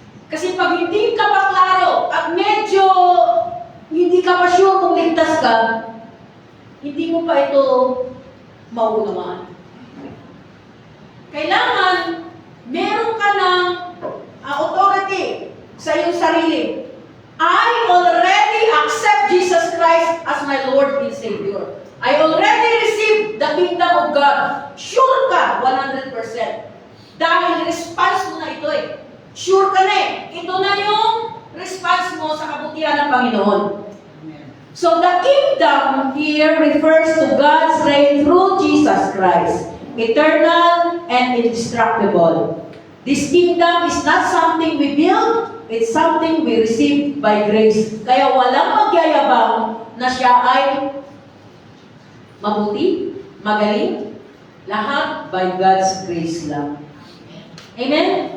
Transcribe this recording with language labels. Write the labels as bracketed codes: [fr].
[tl] Kasi pag hindi ka pa klaro at medyo hindi ka pa sure kung ligtas ka, hindi mo pa ito mauunawaan. Kailangan meron ka ng authority sa iyong sarili. [en] I already accept Jesus Christ as my Lord and Savior. I already received the kingdom of God. [tl] Sure ka, 100%. Dahil response mo na ito eh. Sure ka na eh. Ito na yung response mo sa kabutihan ng Panginoon. [en] So the kingdom here refers to God's reign through Jesus Christ. Eternal and indestructible. This kingdom is not something we build, it's something we receive by grace. [tl] Kaya walang magyayabang na siya ay mabuti, magaling, lahat [en] by God's grace [tl] lang. Amen?